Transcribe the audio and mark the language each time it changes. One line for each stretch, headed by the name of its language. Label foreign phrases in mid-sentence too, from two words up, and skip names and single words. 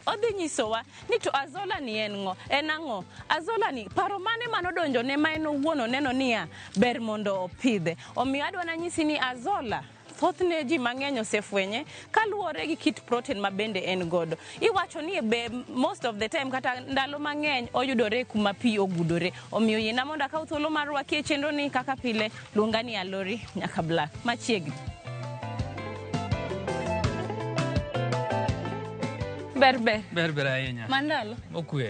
Luo (Kenya and Tanzania): Odhi nyisowa ni to azola ni en ng'o? En ang'o? Azola ni paro mane manodonjo ne ma en owuon oneno niya ber mondo opidhe. Omiyo adwa nanyisi ni azola thothne ji mang'eny osefwenye kaluwore gi kit protein ma bende en godo. Iwacho ni
English: most of the time
Luo (Kenya and Tanzania): kata ndalo mang'eny oyudore kuma pi ogudore. Omiyo yiena mondo akaw thuolo mar rwaki e chenro ni kaka pile luonga ni Alori nyaka Black machiegni. Ber ahinya. Mandalo? Okwe.